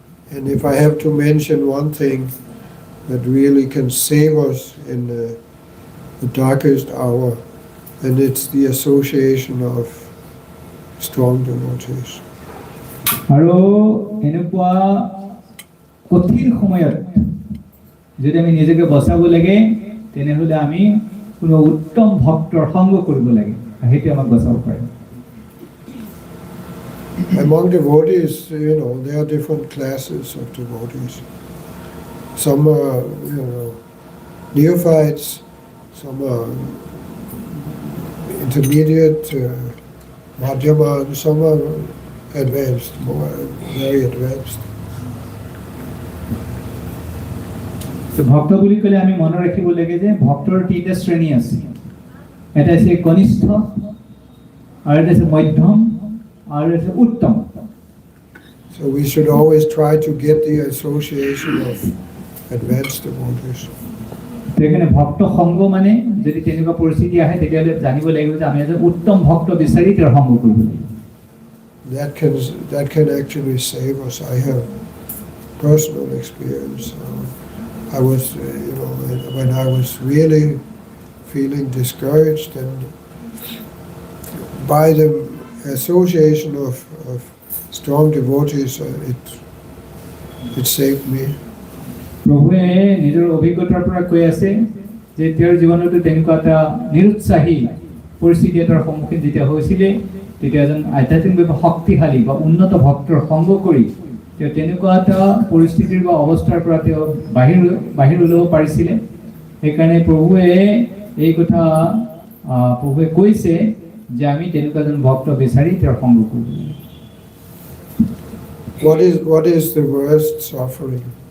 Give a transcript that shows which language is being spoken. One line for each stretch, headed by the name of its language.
English: And if I have to mention one thing that really can save us in the darkest hour, then it's the association of strong devotees.
Assamese: আৰু এনেকুৱা কঠিন সময়ত যদি আমি নিজকে বচাব লাগে তেনেহলে আমি কোনো উত্তম ভক্তৰ সংগ কৰিব লাগে সেইটো আমাক বচাব পাৰে
English: Among devotees, you know, there are different classes of devotees. Some are, you know, neophytes, some are intermediate, madhyama, and some are advanced, very advanced.
Assamese: তো ভক্ত বুলি ক'লে আমি মনত ৰাখিব লাগে যে ভক্তৰ তিনিটা শ্ৰেণী আছে এটা আছে কনিষ্ঠ, আর এটা আছে মধ্যম, আর এটা আছে উত্তম।
English: So we should always try to get the association of advanced devotees.
Assamese: তো এখানে ভক্ত সঙ্গ মানে যদি তেনেকুৱা পৰিস্থিতি আহে তেতিয়াহ'লে জানিব লাগিব যে আমি এজন উত্তম ভক্ত বিচাৰি তেওঁৰ সংগ কৰিব লাগিব।
English: That can actually save us. I have personal experience. I was, when I was really feeling discouraged, and by the association of strong devotees, it saved me.
Assamese: প্ৰভুৱে নিজৰ অভিজ্ঞতাৰ পৰা কৈ আছে যে তেওঁৰ জীৱনতো তেনেকুৱা এটা নিৰুৎসাহী পৰিস্থিতি এটাৰ সন্মুখীন যেতিয়া হৈছিলে, তেতিয়া এজন আধ্যাত্মিকভাৱে শক্তিশালী বা উন্নত ভক্তৰ সংগ কৰি তেওঁ তেনেকুৱা এটা পৰিস্থিতিৰ বা অৱস্থাৰ পৰা তেওঁ বাহিৰ ওলাব পাৰিছিলে। সেইকাৰণে প্ৰভুৱে এই কথা প্ৰভুৱে কৈছে যে আমি তেনেকুৱা এজন ভক্ত বিচাৰি তেওঁৰ সংগ কৰিব লাগিব।
English: What is the worst suffering?